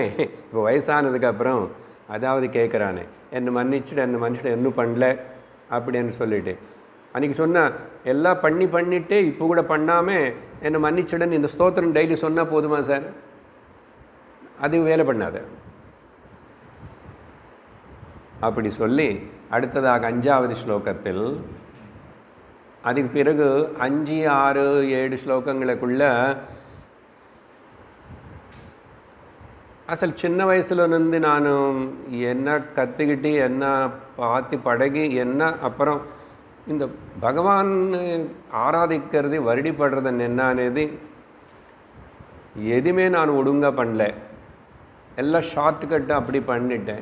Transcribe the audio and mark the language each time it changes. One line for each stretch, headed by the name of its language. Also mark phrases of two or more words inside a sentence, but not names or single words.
Tamil: இப்போ வயசானதுக்கப்புறம் அதாவது கேட்குறானே, என்னை மன்னிச்சுடு, என்ன பண்ணல அப்படின்னு சொல்லிட்டு அன்றைக்கி சொன்னால் எல்லாம் பண்ணிவிட்டு இப்போ கூட பண்ணாமல் என்னை மன்னிச்சுடுன்னு இந்த ஸ்தோத்திரம் டெய்லி சொன்னால் போதுமா சார்? அது வேலை பண்ணாது. அப்படி சொல்லி அடுத்ததாக 5வது ஸ்லோகத்தில், அதுக்கு பிறகு 5, 6, 7 ஸ்லோகங்களுக்குள்ள
Telugu: అసలు చిన్న వయసులో నుండి
Tamil: நான் என்ன கற்றுக்கிட்டு என்ன பார்த்து பழகி என்ன அப்புறம் இந்த பகவான் ஆராதிக்கிறது வருடிப்படுறது என்ன అనేది எதுவுமே நான் ஒழுங்காக பண்ணல. எல்லாம் ஷார்ட்கட்டு அப்படி பண்ணிட்டேன்.